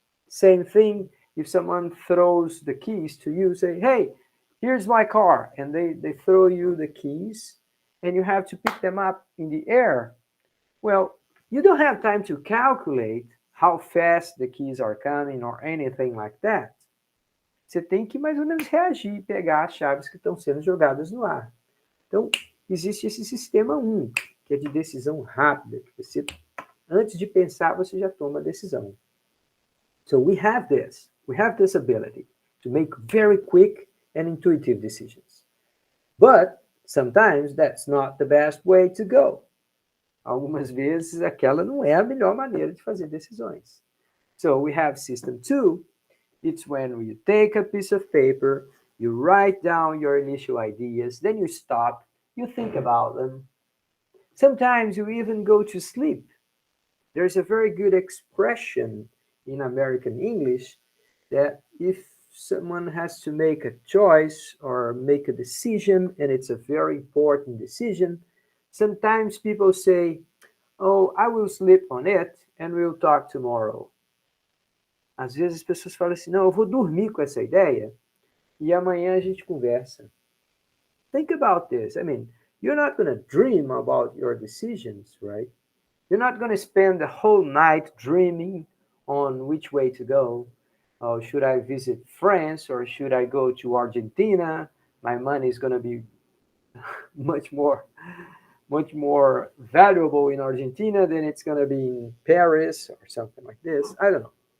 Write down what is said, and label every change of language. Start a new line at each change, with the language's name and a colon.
English: Same thing if someone throws the keys to you, say, hey, here's my car, and they throw you the keys, and you have to pick them up in the air. Well, you don't have time to calculate how fast the keys are coming or anything like that.
Portuguese: Você tem que mais ou menos reagir e pegar as chaves que estão sendo jogadas no ar. Então, existe esse sistema 1, que é de decisão rápida, que você, antes de pensar, você já toma a decisão.
English: So we have this ability to make very quick and intuitive decisions. But sometimes that's not the best way to go.
Portuguese: Algumas vezes aquela não é a melhor maneira de fazer decisões.
English: So we have system 2. It's when you take a piece of paper, you write down your initial ideas, then you stop, you think about them. Sometimes you even go to sleep. There's a very good expression in American English that if someone has to make a choice or make a decision, and it's a very important decision, sometimes people say, oh, I will sleep on it and we'll talk tomorrow.
Portuguese: Às vezes as pessoas falam assim, não, eu vou dormir com essa ideia e amanhã a gente conversa.
English: Think about this. I mean, you're not going to dream about your decisions, right? You're not going to spend the whole night dreaming on which way to go. Oh, should I visit France or should I go to Argentina? my money is going to be much more much more valuable in Argentina than it's going to be in Paris or something like this. I don't know.